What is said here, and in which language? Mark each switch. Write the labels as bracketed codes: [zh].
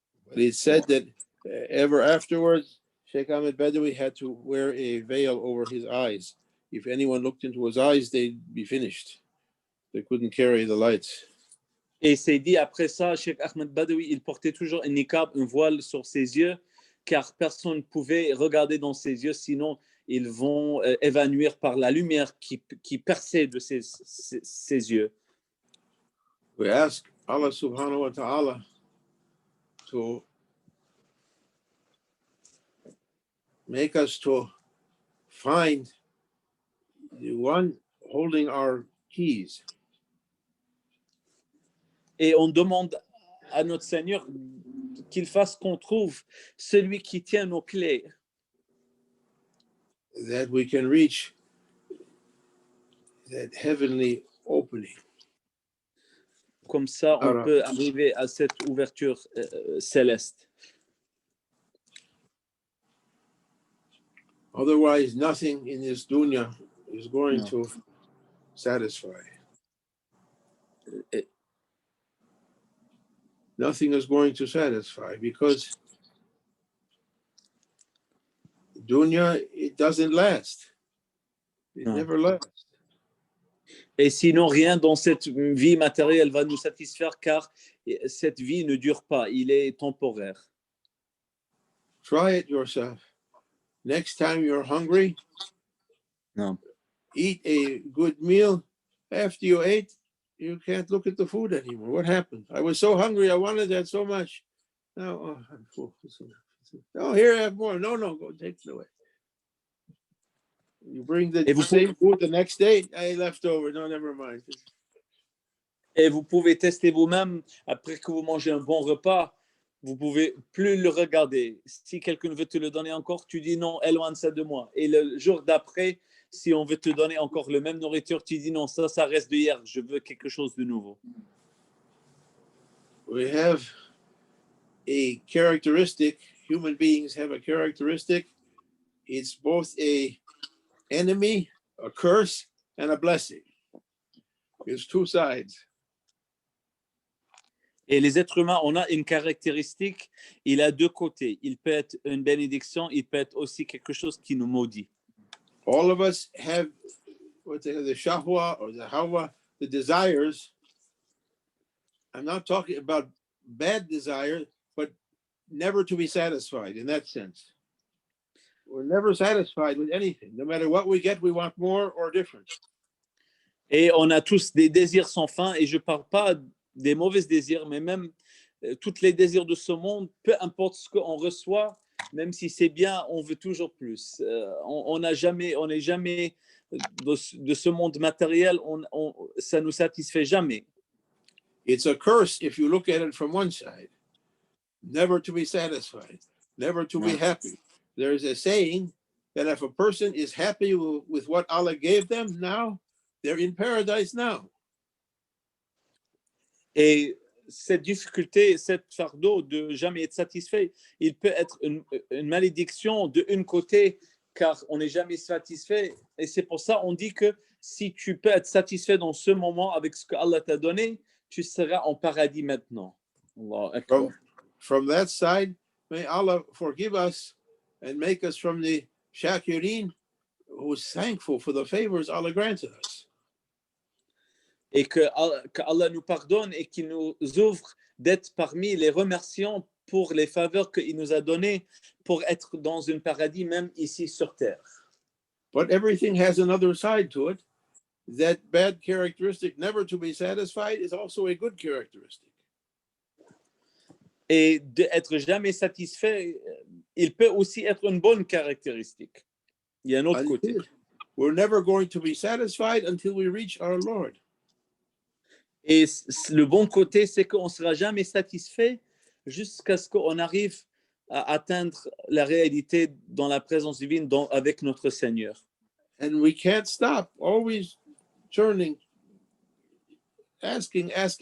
[en] But it said that ever afterwards, Sheikh Ahmed Badawi had to wear a veil over his eyes. If anyone looked into his eyes, they'd be finished. They couldn't carry the lights. [fr] Et c'est dit après ça, Cheikh Ahmed Badawi, il portait toujours un niqab, un voile sur ses yeux, car personne ne pouvait regarder dans ses yeux, sinon ils vont évanouir par la lumière qui perçait de ses yeux. [en] We ask Allah subhanahu wa ta'ala to make us to find the one holding our keys. [fr] Et on demande à notre Seigneur qu'il fasse qu'on trouve celui qui tient nos clés. [en] That we can reach that heavenly opening. [fr] Comme ça, on peut arriver à cette ouverture céleste. [en] Otherwise, nothing in this dunya is going to satisfy. [fr] Et- [en] Nothing is going to satisfy because dunya, it doesn't last. It [fr] Non. [en] never lasts. [fr] Et sinon, rien dans cette vie matérielle va nous satisfaire car cette vie ne dure pas, il est temporaire. [en] Try it yourself. Next time you're hungry, [fr] Non. [en] eat a good meal. After you ate, you can't look at the food anymore. What happened? I was so hungry. I wanted that so much. Now, oh, I'm full. Oh, here I have more. No, go take it away. You bring the [fr] Et vous [en] same food the next day. I left over. No, never mind. [fr] Et vous pouvez tester vous-même, après que vous mangez un bon repas, vous pouvez plus le regarder. Si quelqu'un veut te le donner encore, tu dis non, éloigne ça de moi. Et le jour d'après, si on veut te donner encore le même nourriture, tu dis non, ça reste de hier, je veux quelque chose de nouveau. [en] We have a characteristic, human beings have a characteristic. It's both a enemy, a curse, and a blessing. It's two sides. [fr] Et les êtres humains, on a une caractéristique, il a deux côtés. Il peut être une bénédiction, il peut être aussi quelque chose qui nous maudit. [en] All of us have what they the shahwa or the hawa, the desires. I'm not talking about bad desire, but never to be satisfied in that sense. We're never satisfied with anything. No matter what we get, we want more or different. [fr] Et on a tous des désirs sans fin, et je ne parle pas des mauvais désirs, mais même tous les désirs de ce monde, peu importe ce qu'on reçoit, même si c'est bien, on veut toujours plus. On n'est jamais de ce monde matériel, ça ne nous satisfait jamais. [en] It's a curse if you look at it from one side. Never to be satisfied, never to be happy. There's a saying that if a person is happy with what Allah gave them now, they're in paradise now. [fr] Et cette difficulté, cette fardeau de jamais être satisfait, il peut être une malédiction d'un côté, car on n'est jamais satisfait. Et c'est pour ça qu'on dit que si tu peux être satisfait dans ce moment avec ce que Allah t'a donné, tu seras en paradis maintenant. [ar] Allah Akbar. [en] From that side, may Allah forgive us and make us from the shakirin who's thankful for the favors Allah granted us. [fr] Et que Allah nous pardonne et qu'il nous ouvre d'être parmi les remerciants pour les faveurs qu'il nous a données pour être dans un paradis même ici sur terre. [en] But everything has another side to it. That bad characteristic, never to be satisfied, is also a good characteristic. [fr] Et d'être jamais satisfait, il peut aussi être une bonne caractéristique. Il y a un autre côté. [en] We're never going to be satisfied until we reach our Lord. [fr] Et le bon côté, c'est qu'on ne sera jamais satisfait jusqu'à ce qu'on arrive à atteindre la réalité dans la présence divine avec notre Seigneur. [en] And we can't stop, always turning, asking.